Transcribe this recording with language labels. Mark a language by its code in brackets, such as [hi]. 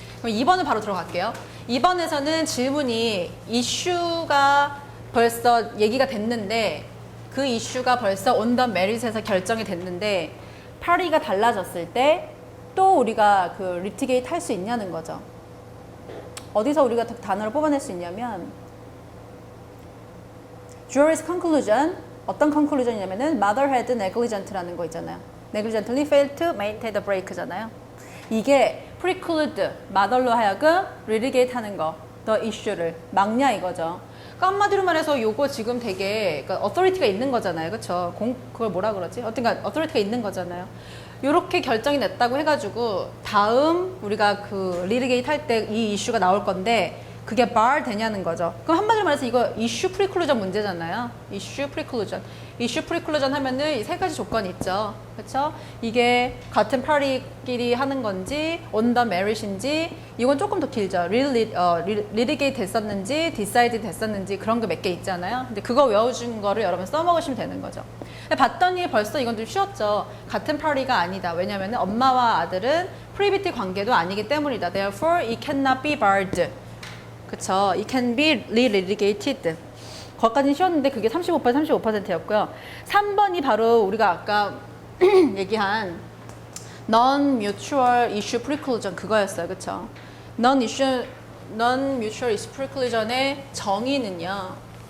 [ko] 그럼 2번은 바로 들어갈게요. 2번에서는 질문이 이슈가 벌써 얘기가 됐는데 그 이슈가 벌써 [en] on the merit [ko] 에서 결정이 됐는데 파리가 달라졌을 때 또 우리가 그 litigate 할 수 있냐는 거죠. 어디서 우리가 단어를 뽑아낼 수 있냐면 jury's conclusion 어떤 conclusion이냐면은 [en] mother had negligent [ko] 라는 거 있잖아요. [en] negligently failed to maintain the brake잖아요. [ko] 이게 preclude, mother로 하여금 litigate 하는 거, the issue를 막냐 이거죠. 그러니까 한마디로 말해서 요거 지금 되게 그러니까 authority가 있는 거잖아요. 그쵸? 그걸 뭐라 그러지? 어떤가 authority가 있는 거잖아요. 요렇게 결정이 냈다고 해가지고 다음 우리가 그 litigate 할 때 이 이슈가 나올 건데 그게 bar 되냐는 거죠. 그럼 한마디로 말해서 이거 이슈 프리클루전 문제잖아요. 이슈 프리클루전. 이슈 프리클루전 하면은 이 세 가지 조건이 있죠. 그렇죠? 이게 같은 파리끼리 하는 건지 [en] on the merit [ko] 인지 이건 조금 더 길죠. litigate 됐었는지 decide 됐었는지 그런 거 몇 개 있잖아요. 근데 그거 외워준 거를 여러분 써먹으시면 되는 거죠. 근데 봤더니 벌써 이건 좀 쉬웠죠. 같은 파리가 아니다. 왜냐면은 엄마와 아들은 프리비티 관계도 아니기 때문이다. [en] Therefore, it cannot be barred. [ko] 그쵸. [en] It can be re-litigated. [ko] 거기까지는 쉬웠는데 그게 35%였고요. 3번이 바로 우리가 아까 얘기한 non-mutual issue preclusion 그거였어요. 그쵸. non-mutual issue preclusion의 정의는요.